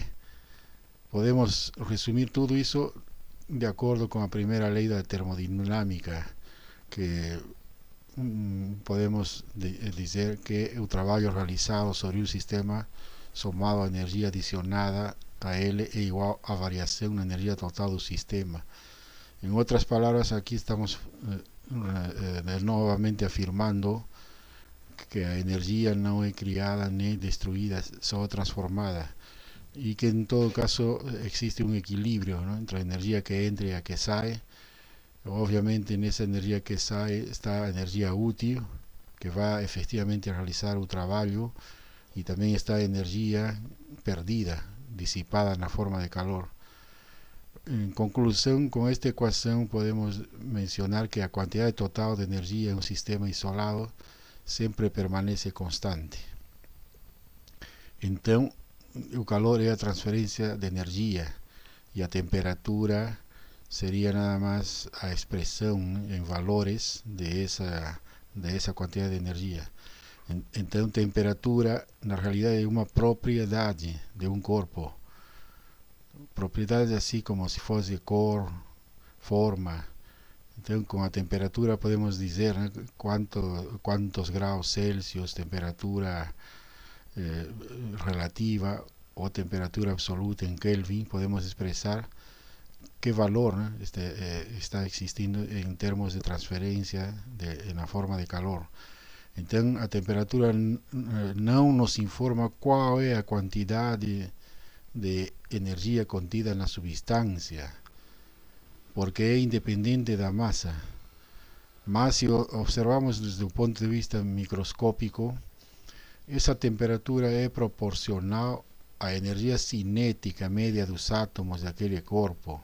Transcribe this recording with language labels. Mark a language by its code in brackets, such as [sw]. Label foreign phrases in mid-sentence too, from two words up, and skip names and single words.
[pt] Podemos resumir tudo isso de acordo com a primeira lei da termodinâmica, que podemos dizer que o trabalho realizado sobre o sistema somado à energia adicionada a ele é igual à variação na energia total do sistema. Em outras palavras, aqui estamos novamente afirmando que a energia não é criada nem destruída, só transformada. [es] Y que en todo caso existe un equilibrio, ¿no?, entre la energía que entra y la que sale. Obviamente en esa energía que sale está energía útil, que va efectivamente a realizar un trabajo, y también está energía perdida, disipada en la forma de calor. En conclusión, con esta ecuación podemos mencionar que la cantidad total de energía en un sistema isolado siempre permanece constante. Entonces, [pt] o calor é a transferência de energia e a temperatura seria nada mais a expressão em valores de essa quantidade de energia. Então, temperatura na realidade é uma propriedade de um corpo. Propriedade assim como se fosse cor, forma. Então, com a temperatura podemos dizer, né, quantos graus Celsius, [es] temperatura relativa o temperatura absoluta en Kelvin, podemos expresar qué valor, ¿no?, está existindo en términos de transferencia en la forma de calor. [pt] Então, a temperatura não nos informa qual é a quantidade de energia contida na substância, porque é independente da massa. Mas se observamos desde o ponto de vista microscópico, essa temperatura é proporcional à energia cinética média dos átomos daquele corpo.